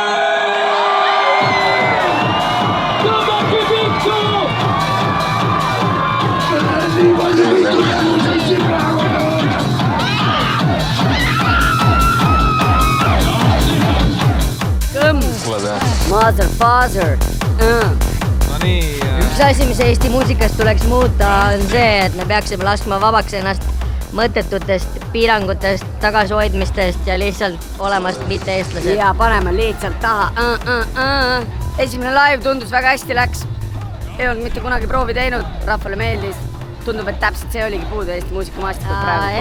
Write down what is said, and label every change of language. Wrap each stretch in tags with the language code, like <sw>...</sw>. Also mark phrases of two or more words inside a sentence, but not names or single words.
<et>Tõmmaki vittu! Mulle teha.</et> <en>Mother, father.</en> <et>No nii. Üks asi, mis Eesti muusikast tuleks muuta, on see, et me peaksime laskma vabaks ennast mõttetutest piirangutest, tagasihoidmistest ja lihtsalt olemast mitte eestlased. Ja paneme lihtsalt taha. Esimene live tundus väga hästi läks. Ei olnud mitte kunagi proovi teinud, rahvale meeldis. Tundub, et täpselt see oligi puudu Eesti muusikamaastikul praegu.</et>